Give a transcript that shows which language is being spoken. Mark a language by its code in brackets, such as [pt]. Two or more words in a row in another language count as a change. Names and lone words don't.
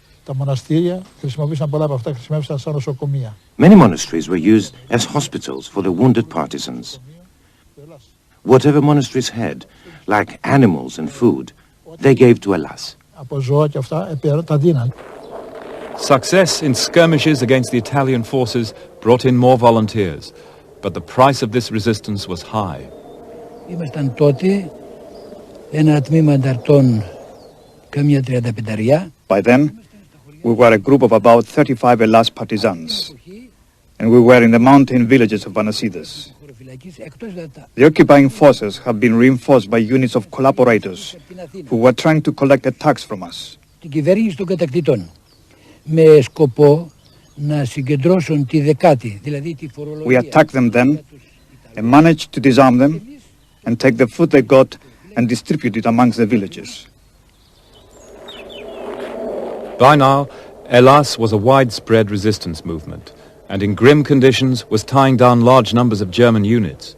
[en] Many monasteries were used as hospitals for the wounded partisans. Whatever monasteries had, like animals and food, they gave to ELAS. Success in skirmishes against the Italian forces brought in more volunteers, but the price of this resistance was high. [el] Ήμασταν τότε ένα τμήμα ανταρτών καμιά 35. [en] By then, we were a group of about 35 ELAS partisans, and we were in the mountain villages of Vanasides. The occupying forces have been reinforced by units of collaborators who were trying to collect a tax from us. [el] Την κυβέρνηση των κατακτητών με σκοπό να συγκεντρώσουν τη δεκάτη, δηλαδή τη φορολογία. [en] We attacked them then and managed to disarm them and take the food they got and distribute it amongst the villagers. By now, ELAS was a widespread resistance movement, and in grim conditions was tying down large numbers of German units.